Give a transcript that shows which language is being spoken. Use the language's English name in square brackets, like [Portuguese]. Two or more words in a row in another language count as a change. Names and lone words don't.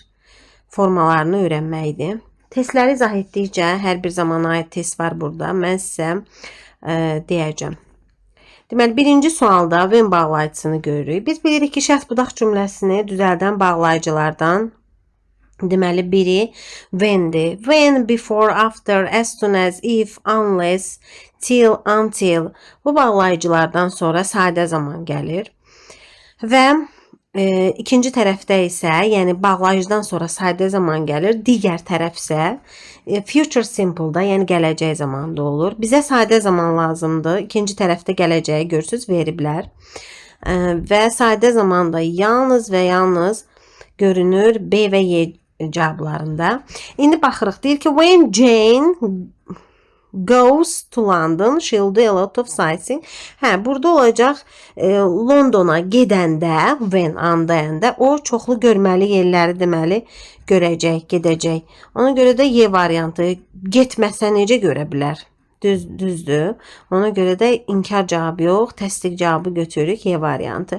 [Azerbaijani] Formalarını öyrənməkdir. Testləri izah etdikcə hər bir zamana aid test var burada. Mən sizə deyəcəm. Deməli, birinci sualda when bağlayıcısını görürük. Biz bilirik ki, şərt budaq cümləsini düzəldən bağlayıcılardan deməli biri when'dir. [English] When, before, after, as soon as, if, unless, till, until. [Azerbaijani] Bu bağlayıcılardan sonra sadə zaman gəlir. Və ikinci tərəfdə isə, yəni bağlayıcıdan sonra sadə zaman gəlir. Digər tərəf isə [English] future simple- [Azerbaijani] da, yəni gələcək zamanda olur. Bizə sadə zaman lazımdır. İkinci tərəfdə gələcəyi görürsüz, veriblər. Və sadə zamanda yalnız və yalnız görünür B və Y cavablarında. İndi baxırıq. Deyir ki, [English] when Jane goes to London, she'll do a lot of sightseeing. [Azerbaijani] Burada olacaq Londona gedəndə, when andayanda o çoxlu görməli yerləri deməli görəcək, gedəcək. Ona görə də Y variantı getməsə necə görə bilər? Düzdür. Ona görə də inkar cavabı yox, təsdiq cavabı götürürük Y variantı.